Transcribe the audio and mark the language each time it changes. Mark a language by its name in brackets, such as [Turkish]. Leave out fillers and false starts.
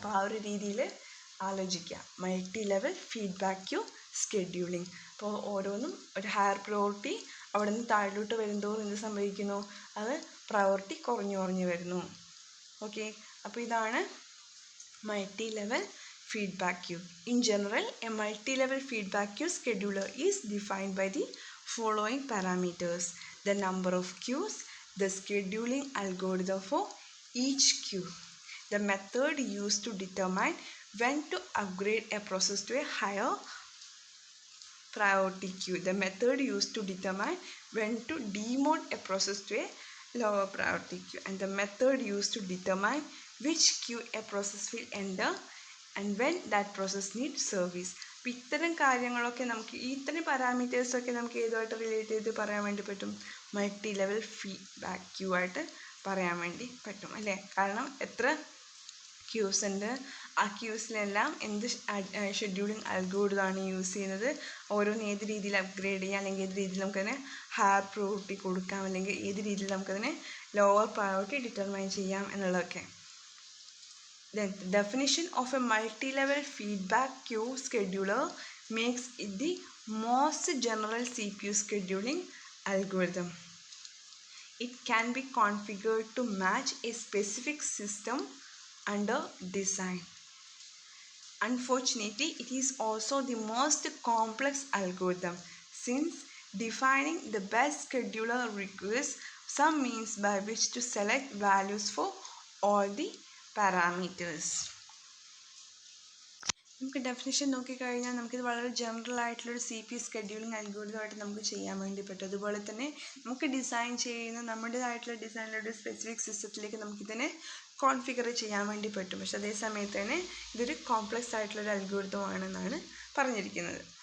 [Malayalam] അപ്പോൾ ആ ഒരു രീതിയിൽ ആലോചിക്കുക. Multi level feedback Q scheduling. അപ്പോൾ ഓരോന്നും ഒരു ഹയർ പ്രയോറിറ്റി അവിടെ നിന്ന് താഴോട്ട് വരുന്തോറും എന്ത് സംഭവിക്കുന്നു? അത് പ്രയോറിറ്റി കുറഞ്ഞു വരുന്നു. ഓക്കെ, അപ്പോൾ ഇതാണ് multi level feedback queue. [English] In general, a multi-level feedback queue scheduler is defined by the following parameters: the number of queues, the scheduling algorithm for each queue, the method used to determine when to upgrade a process to a higher priority queue, the method used to determine when to demode a process to a lower priority queue, and the method used to determine which queue a process will enter and when that process needs service. [Malayalam] അപ്പോൾ ഇത്തരം കാര്യങ്ങളൊക്കെ നമുക്ക് ഇത്തരം പാരാമീറ്റേഴ്സൊക്കെ നമുക്ക് ഏതുമായിട്ട് relate ചെയ്ത് പറയാൻ വേണ്ടി പറ്റും? മൾട്ടി ലെവൽ ഫീഡ്ബാക്ക് ക്യൂ ആയിട്ട് പറയാൻ വേണ്ടി പറ്റും അല്ലേ. കാരണം എത്ര ക്യൂസ് ഉണ്ട്, ആ ക്യൂസിലെല്ലാം എന്ത് ഷെഡ്യൂളിംഗ് അൽഗോരിതമാണ് യൂസ് ചെയ്യുന്നത്, ഓരോന്ന് ഏത് രീതിയിൽ അപ്ഗ്രേഡ് ചെയ്യാം, അല്ലെങ്കിൽ ഏത് രീതിയിൽ നമുക്കതിനെ ഹയർ പ്രയോറിറ്റി കൊടുക്കാം, അല്ലെങ്കിൽ ഏത് രീതിയിൽ നമുക്കതിനെ ലോവർ പ്രയോറിറ്റി ഡിറ്റർമൈൻ ചെയ്യാം എന്നുള്ളതൊക്കെ. [English] Then the definition of a multi-level feedback queue scheduler makes it the most general CPU scheduling algorithm. It can be configured to match a specific system under design. Unfortunately, it is also the most complex algorithm, since defining the best scheduler requires some means by which to select values for all the parameters. [Malayalam] നമുക്ക് definition നോക്കിക്കഴിഞ്ഞാൽ നമുക്കിത് വളരെ general ആയിട്ടുള്ളൊരു CPU scheduling അൽഗോരിതമായിട്ട് നമുക്ക് ചെയ്യാൻ വേണ്ടി പറ്റും. അതുപോലെ തന്നെ നമുക്ക് ഡിസൈൻ ചെയ്യുന്ന നമ്മുടേതായിട്ടുള്ള ഡിസൈനിലൊരു സ്പെസിഫിക് സിസ്റ്റത്തിലേക്ക് നമുക്കിതിനെ കോൺഫിഗർ ചെയ്യാൻ വേണ്ടി പറ്റും. പക്ഷെ അതേ സമയത്ത് തന്നെ ഇതൊരു കോംപ്ലക്സ് ആയിട്ടുള്ളൊരു അൽഗോരിതം ആണെന്നാണ് പറഞ്ഞിരിക്കുന്നത്.